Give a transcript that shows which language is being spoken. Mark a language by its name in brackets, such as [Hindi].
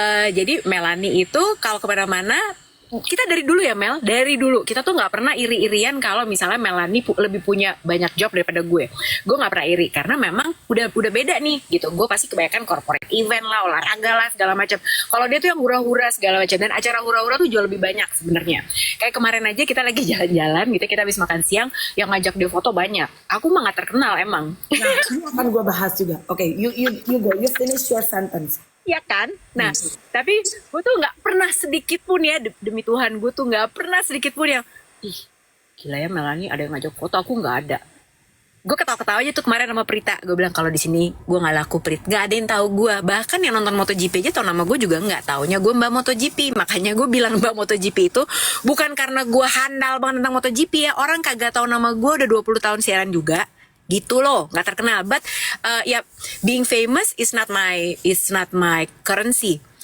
[Indonesian] Jadi Melanie itu kalau kemana-mana, kita dari dulu ya Mel, dari dulu kita tuh nggak pernah iri-irian kalau misalnya Melanie lebih punya banyak job daripada gue nggak pernah iri, karena memang udah beda nih gitu. Gue pasti kebanyakan corporate event lah, olahraga lah segala macam. Kalau dia tuh yang hura-hura segala macam, dan acara hura-hura tuh jauh lebih banyak sebenarnya. Kayak kemarin aja kita lagi jalan-jalan gitu, kita habis makan siang, yang ngajak dia foto banyak. Aku mah nggak terkenal emang. Nah ini akan gue bahas juga. [English] Oke, you go, you finish your sentence. [Indonesian] Ya kan? Nah, tapi gue tuh gak pernah sedikit pun ya, demi Tuhan, gue tuh gak pernah sedikit pun yang, gila ya Melanie ada yang ngajak foto, aku gak ada. Gue ketawa-ketawa aja tuh kemarin sama Prita. Gue bilang kalau di sini gue gak laku, Prit. Gak ada yang tahu gue. Bahkan yang nonton MotoGP aja tau nama gue juga gak taunya gue Mbak MotoGP. Makanya gue bilang Mbak MotoGP itu bukan karena gue handal banget tentang MotoGP ya. Orang kagak tahu nama gue udah 20 tahun siaran juga. Gitu loh, nggak terkenal. [English] But being famous is not my currency.